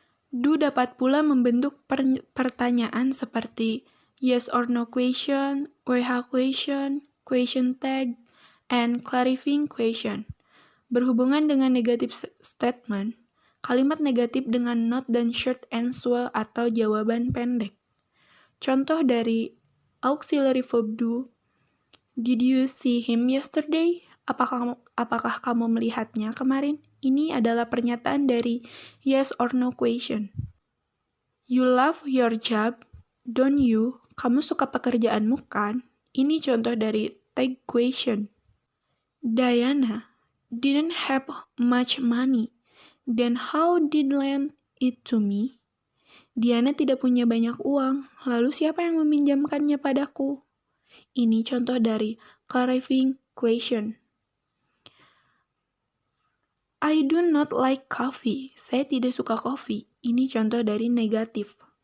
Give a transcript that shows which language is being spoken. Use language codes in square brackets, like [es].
[id] Do dapat pula membentuk pertanyaan seperti [en] yes or no question, WH question, question tag, and clarifying question. [id] Berhubungan dengan [en] negative statement, [id] kalimat negatif dengan not dan [en] short answer [id] atau jawaban pendek. Contoh dari [en] auxiliary verb do, did you see him yesterday? [id] Apakah kamu melihatnya kemarin? Ini adalah pernyataan dari [en] yes or no question. You love your job, don't you? [id] Kamu suka pekerjaanmu kan? Ini contoh dari [en] tag question. Diana didn't have much money. Then how did lend it to me? [id] Diana tidak punya banyak uang, lalu siapa yang meminjamkannya padaku? Ini contoh dari [en] clarifying question. I do not like coffee. [id] Saya tidak suka kopi. Ini contoh dari negatif.